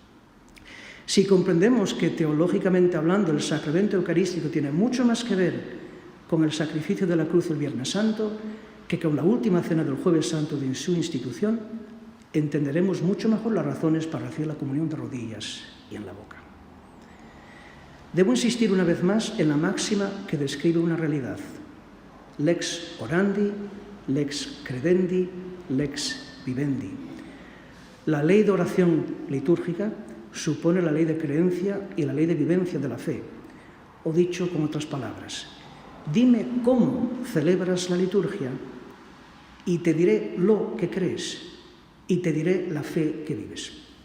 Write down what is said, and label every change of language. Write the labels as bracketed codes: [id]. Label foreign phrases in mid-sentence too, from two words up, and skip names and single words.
[es] Si comprendemos que teológicamente hablando el sacramento eucarístico tiene mucho más que ver con el sacrificio de la cruz el Viernes Santo que con la última cena del Jueves Santo de su institución, entenderemos mucho mejor las razones para recibir la comunión de rodillas y en la boca. Debo insistir una vez más en la máxima que describe una realidad. [la] Lex orandi, lex credendi, lex vivendi. [es] La ley de oración litúrgica supone la ley de creencia y la ley de vivencia de la fe. O dicho con otras palabras, dime cómo celebras la liturgia y te diré lo que crees y te diré la fe que vives.